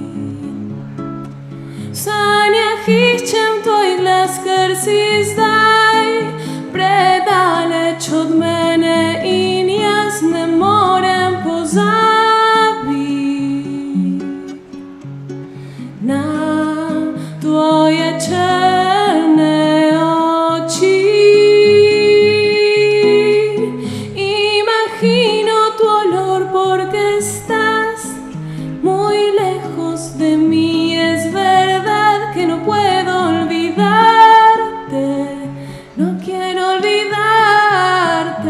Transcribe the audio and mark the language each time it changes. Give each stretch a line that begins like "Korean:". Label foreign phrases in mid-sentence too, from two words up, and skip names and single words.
Slovenian: V sanjah iščem tvoj glas, ker si zdaj predaleč od mene in jaz ne morem pozabiti na tvoje črne oči.
Spanish: Imagino tu olor porque estás muy lejos de mí. Es verdad que no puedo olvidarte. No quiero olvidarte.